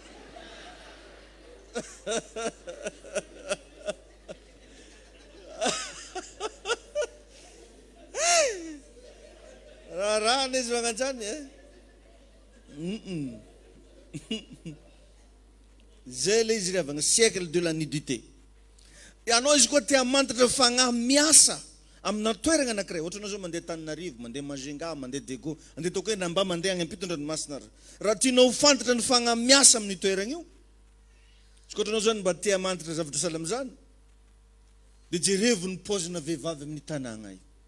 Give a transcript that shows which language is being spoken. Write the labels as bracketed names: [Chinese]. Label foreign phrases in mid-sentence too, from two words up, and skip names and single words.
[Malagasy] Rahana izy magnanjany e. Zay le izy riavagna [French] siècle de la nudité. [Malagasy] Ianao izy koa te hamantatra fagnahy miasa amina toerana anankiray, ohatra anao zao mandeha Tananarivo, mandeha Majunga, mandeha Dego, andeha toko hoe namba mandeha any Ampitondranomasina. Raha tianao fantatra ny fagnahy miasa amin'ny toerana io, izy koa anao zany mba te hamantatra zavatra sahala am'izany, dia jerevo ny paozina vehivavy amin'ny tanàgna io.